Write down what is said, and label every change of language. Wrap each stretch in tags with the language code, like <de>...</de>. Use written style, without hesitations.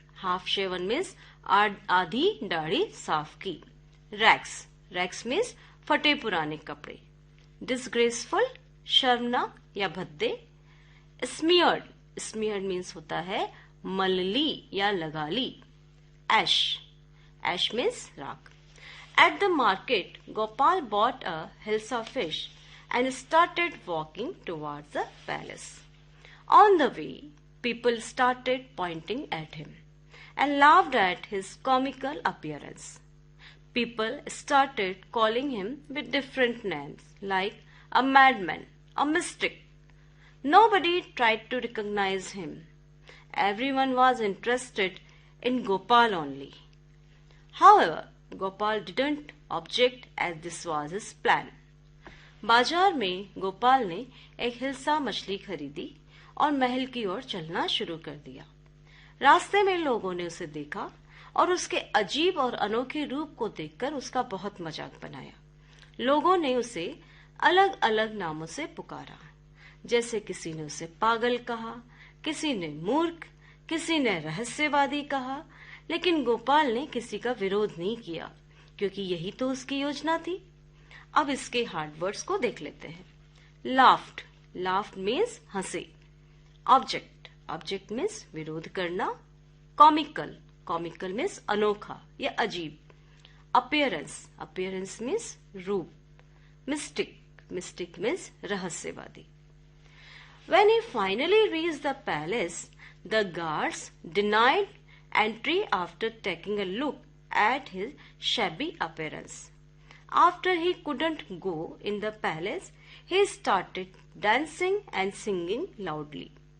<hi>Half shaven means आधी दाढ़ी साफ की। रैक्स। रैक्स मीन्स फटे पुराने कपड़े। डिसग्रेसफुल शर्मनाक या भद्दे। स्मियर्ड। स्मियर्ड मीन्स होता है मलली या लगा ली।</hi> <en>Ash. Ash means राख। At the market, Gopal bought a hilsa fish and started walking towards the palace. On the way, people started pointing at him and laughed at his comical appearance. People started calling him with different names like a madman, a mystic. Nobody tried to recognize him. Everyone was interested in Gopal only. However, Gopal didn't object as this was his plan.</en> <hi>बाजार में गोपाल ने एक हिल्सा मछली खरीदी और महल की ओर चलना शुरू कर दिया। रास्ते में लोगों ने उसे देखा और उसके अजीब और अनोखे रूप को देखकर उसका बहुत मजाक बनाया। लोगों ने उसे अलग अलग नामों से पुकारा, जैसे किसी ने उसे पागल कहा, किसी ने मूर्ख, किसी ने रहस्यवादी कहा, लेकिन गोपाल ने किसी का विरोध नहीं किया, क्योंकि यही तो उसकी योजना थी। अब इसके हार्ड वर्ड्स को देख लेते हैं। लाफ्ड, लाफ्ड मीन्स हंसे।</hi> <en>Object, object means विरोध करना। Comical, comical means अनोखा या अजीब। अपीयरेंस, अपीयरेंस मीन्स रूप। मिस्टिक, मिस्टिक मीन्स रहस्यवादी। When he finally reached the palace, the guards denied entry after taking a look at his shabby appearance. After he couldn't go in the palace, he started dancing and singing loudly.</en>